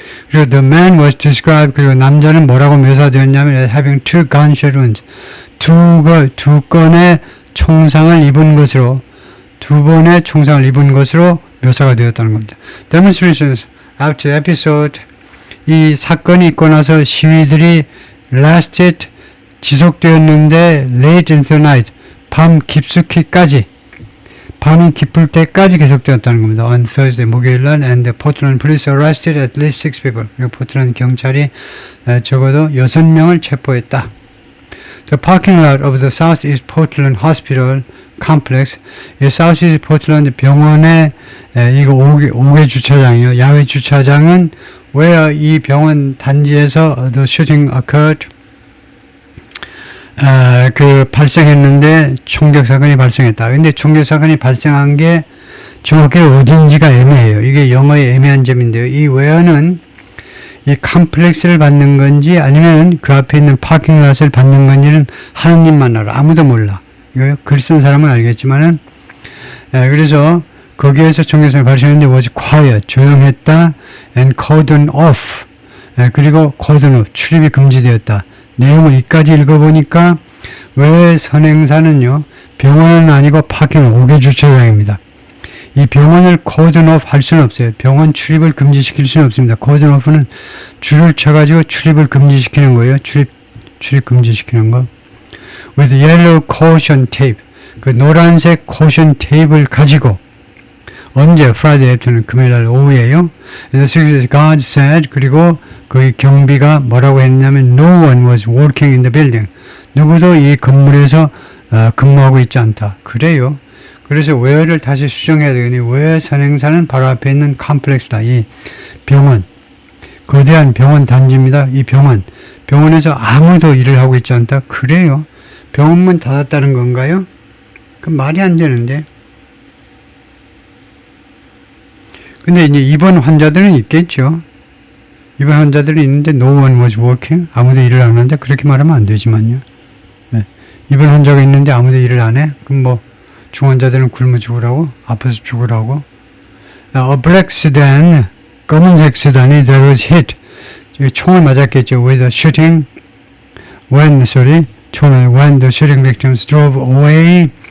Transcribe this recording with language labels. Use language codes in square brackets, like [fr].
[ko] 그리고 [en] the man was described, [ko] 그리고 남자는 뭐라고 묘사되었냐면 [en] having two gunshot wounds, [ko] 두 건의 총상을 입은 것으로, 두 번의 총상을 입은 것으로 묘사가 되었다는 겁니다. [en] Demonstrations after the episode, [ko] 이 사건이 있고 나서 시위들이 lasted, 지속되었는데 [en] late into the night, [ko] 밤 깊숙이까지, 밤이 깊을 때까지 계속되었다는 겁니다. [en] On Thursday, [ko] 목요일날, [en] and the Portland police arrested at least 6 people. [ko] 그리고 포틀랜드 경찰이 적어도 6명을 체포했다. The parking lot of the Southeast Portland Hospital Complex, 이 Southeast Portland 병원의 이거 5개 주차장이요. 야외 주차장은 where 이 병원 단지에서 [en] the shooting occurred, [ko] 발생했는데 총격 사건이 발생했다. 근데 총격 사건이 발생한 게 정확히 어딘지가 애매해요. 이게 영어의 애매한 점인데요. 이 where는 이 컴플렉스를 받는 건지 아니면 그 앞에 있는 파킹랏을 받는 건지는 하느님만 알아. 아무도 몰라. 이거 글 쓴 사람은 알겠지만은, 그래서 거기에서 총격 사건이 발생했는데 [en] was quiet, [ko] 조용했다, [en] and cordon off, [ko] 그리고 cordon off, 출입이 금지되었다. 내용을 이까지 읽어보니까 왜 선행사는요, 병원은 아니고 파킹 5개 주차장입니다. 이 병원을 코드오프 할 수는 없어요. 병원 출입을 금지시킬 수는 없습니다. 코드오프는 줄을 쳐가지고 출입을 금지시키는 거예요. 출입 금지시키는 거. [en] With yellow caution tape. [ko] 그 노란색 caution tape을 가지고 언제? [en] Friday afternoon, [ko] 금요일날 오후에요. [en] 그래서 God said, [ko] 그리고 그 경비가 뭐라고 했냐면 [en] No one was working in the building. [ko] 누구도 이 건물에서 근무하고 있지 않다. 그래요. 그래서 where를 다시 수정해야 되니 where 선행사는 바로 앞에 있는 컴플렉스다. 이 병원, 거대한 병원 단지입니다. 이 병원에서 아무도 일을 하고 있지 않다. 그래요. 병원문 닫았다는 건가요? 그럼 말이 안 되는데. 근데 이제 입원 환자들은 있겠죠. 입원 환자들은 있는데 [en] no one was working. [ko] 아무도 일을 안 하는데 그렇게 말하면 안 되지만요. 네. 입원 환자가 있는데 아무도 일을 안 해? 그럼 뭐 중환자들은 굶어 죽으라고? 아파서 죽으라고? [en] A black sedan, [ko] 검은색 세단이 [en] that was hit. [ko] 총을 맞았겠죠. [en] With a shooting. When the shooting victims drove away.